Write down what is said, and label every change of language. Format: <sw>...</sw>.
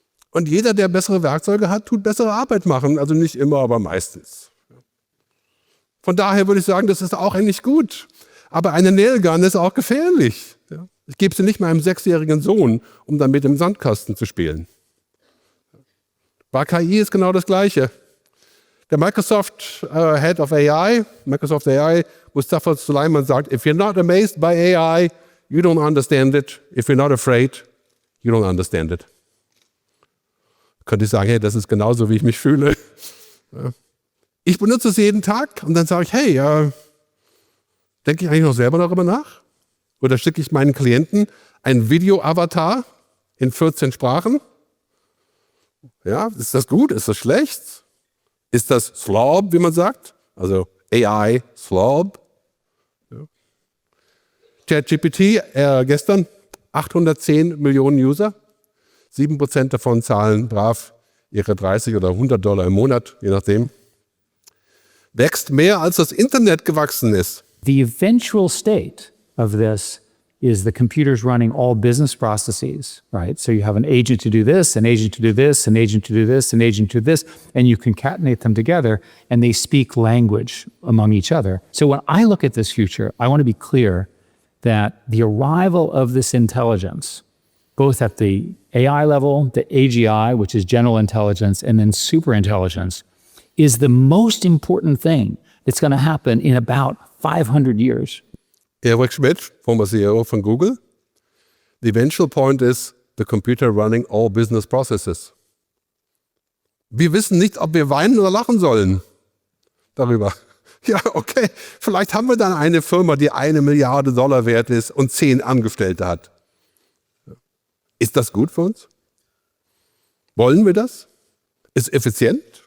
<de>Und jeder, der bessere Werkzeuge hat, tut bessere Arbeit machen. Also nicht immer, aber meistens. Von daher würde ich sagen, das ist auch eigentlich gut. Aber eine Nail Gun ist auch gefährlich. Ich gebe sie nicht meinem 6-jährigen Sohn, um dann mit dem Sandkasten zu spielen. Bei KI ist genau das Gleiche. Der Microsoft Head of AI, Microsoft AI, Mustafa Suleyman sagt,</de> <en>if you're not amazed by AI, you don't understand it. If you're not afraid, you don't understand it.</en> <de>Könnte ich sagen, hey, das ist genauso, wie ich mich fühle. Ich benutze es jeden Tag und dann sage ich, hey, denke ich eigentlich noch selber darüber nach? Oder schicke ich meinen Klienten ein Video-Avatar in 14 Sprachen? Ja, ist das gut? Ist das schlecht? Ist das Slob, wie man sagt? Also AI Slob. Ja. ChatGPT, gestern 810 Millionen User. 7% davon zahlen brav ihre 30 oder $100 im Monat, je nachdem. Wächst mehr, als das Internet gewachsen ist.</de> <en>The eventual state of this is the computers running all business processes, right? So you have an agent to do this, an agent to do this, an agent to do this, an agent to do this, and you concatenate them together, and they speak language among each other. So when I look at this future, I want to be clear that the arrival of this intelligence, both at the AI level, the AGI, which is general intelligence, and then super intelligence, is the most important thing that's going to happen in about 500 years. Eric Schmidt, former CEO von Google. The eventual point is the computer running all business processes.</en> <de>Wir wissen nicht, ob wir weinen oder lachen sollen darüber. Ja, okay, vielleicht haben wir dann eine Firma, die $1 Milliarde wert ist und 10 Angestellte hat. Ist das gut für uns? Wollen wir das? Ist effizient?</de>